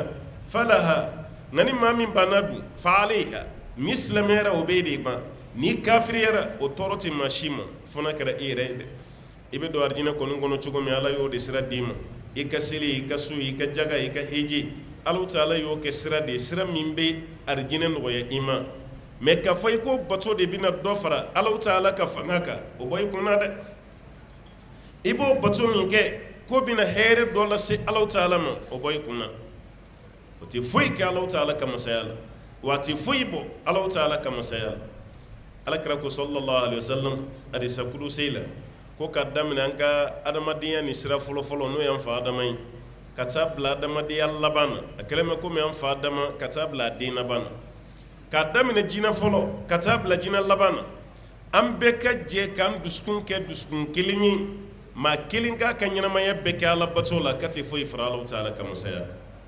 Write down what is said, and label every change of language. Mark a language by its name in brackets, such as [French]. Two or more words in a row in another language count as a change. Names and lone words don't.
[Bambara] falaha nka ni maa min banna dun fa alayha ni silamɛyara o bɛ e de ma ni kafiriyara o tɔɔrɔ tɛ maa si ma fo n'a kɛra e yɛrɛ ye dɛ i bɛ don arijinɛ kɔni kɔnɔ cogo min ala y'o de sira d'i ma i ka seli i ka su i ka jaga i ka heji Allahu Ta'ala y'o kɛ sira de sira min bɛ arijinɛ nɔgɔya i ma mɛ k'a fɔ i ko bato de bɛna dɔ fara Allahu Ta'ala ka fanga kan o bɔ i kunna dɛ i b'o bato min kɛ ko bɛna hɛrɛ dɔ lase Allahu Ta'ala ma o bɔ i kunna o tɛ foyi kɛ Allahu Ta'ala ka masaya la wa a tɛ foyi bɔ Allahu Ta'ala ka masaya la alakira ko [Arabic] صلى الله عليه وسلم [Bambara] hadisa kudusi la ko ka daminɛ an ka adamadenya ni sira fɔlɔfɔlɔ n'o y'an fa adama ye ka taa bila adamadenya laban na a kɛlen bɛ komi an fa adama ka taa bila a den laban na ka daminɛ jinɛ fɔlɔ ka taa bila jinɛ laban na an bɛɛ ka jɛ k'an dusukun kɛ dusukun kelen ye ma kelen k'a ka ɲɛnamaya bɛɛ kɛ Ala bato la ka tɛ foyi fara Alahu Taala ka masaya kan.